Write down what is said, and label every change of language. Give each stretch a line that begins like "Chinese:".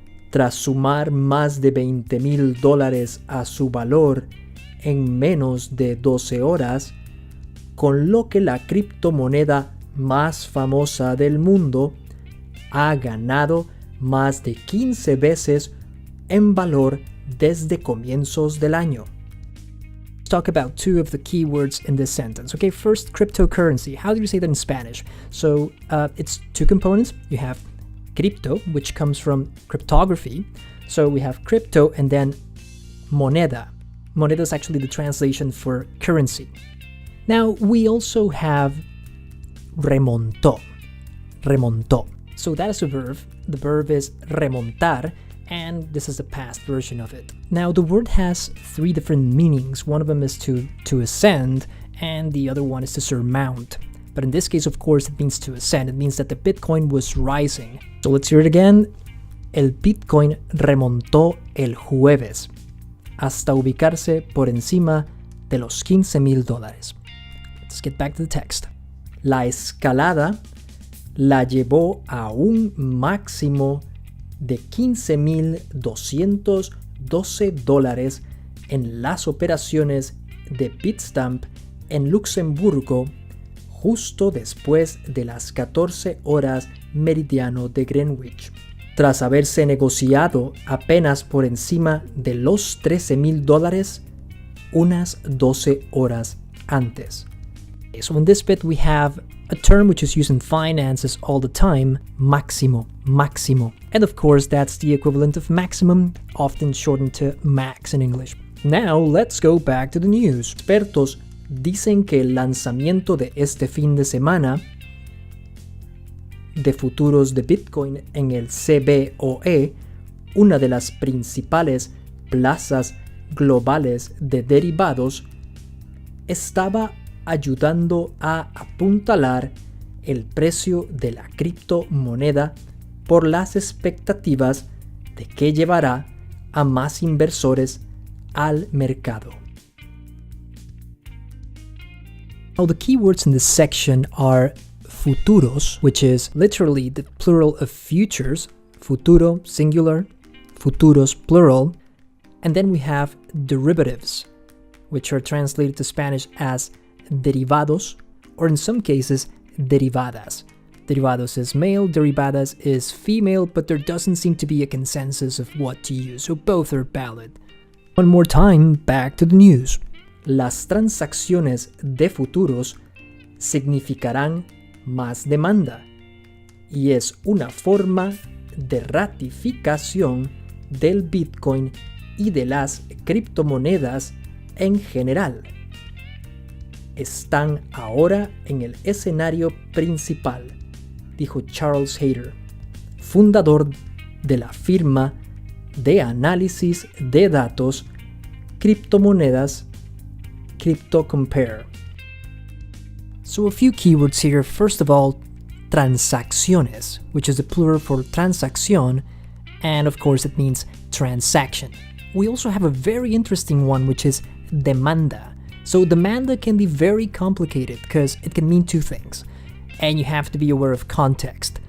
Spanish: Tras sumar más de $20,000 a su valor en menos de 12 horas, con lo que la criptomoneda más famosa del mundo ha ganado más de 15 veces en valor desde comienzos del año.
English: Let's talk about two of the keywords in this sentence. Okay, first, cryptocurrency. How do you say that in Spanish? So it's two components. You have cripto, which comes from cryptography. So we have crypto and then moneda. Moneda is actually the translation for currency. Now we also have remontó. Remontó. So that is a verb. The verb is remontar, and this is the past version of it. Now the word has three different meanings. One of them is to ascend, and the other one is to surmount. But in this case, of course, it means to ascend. It means that the Bitcoin was rising. So let's hear it again.
Spanish: El Bitcoin remontó el jueves hasta ubicarse por encima de los $15,000.
English: Let's get back to the text.
Spanish: La escalada la llevó a un máximo de $15,212 en las operaciones de Bitstamp en Luxemburgo justo después de las 14 horas meridiano de Greenwich, tras haberse negociado apenas por encima de los $13,000 unas 12 horas antes.
English: So in this bit we have a term which is used in finances all the time, máximo, máximo. And of course that's the equivalent of maximum, often shortened to max in English. Now let's go back to the news.
Spanish: Expertos dicen que el lanzamiento de este fin de semana de futuros de Bitcoin en el CBOE, una de las principales plazas globales de derivados, estaba ayudando a apuntalar el precio de la criptomoneda por las expectativas de que llevará a más inversores al mercado.
English: Now the keywords in this section are futuros, which is literally the plural of futures, futuro singular, futuros plural, and then we have derivatives, which are translated to Spanish as derivados, or in some cases, derivadas. Derivados is male, derivadas is female, but there doesn't seem to be a consensus of what to use, so both are valid. One more time, back to the news.
Spanish: Las transacciones de futuros significarán más demanda, y es una forma de ratificación del Bitcoin y de las criptomonedas en general. Están ahora en el escenario principal, dijo Charles Hayter, fundador de la firma de análisis de datos criptomonedas CryptoCompare.
English: So a few keywords here. First of all, transacciones, which is the plural for transacción, and of course it means transaction. We also have a very interesting one, which is demanda. So demanda can be very complicated because it can mean two things, and you have to be aware of context.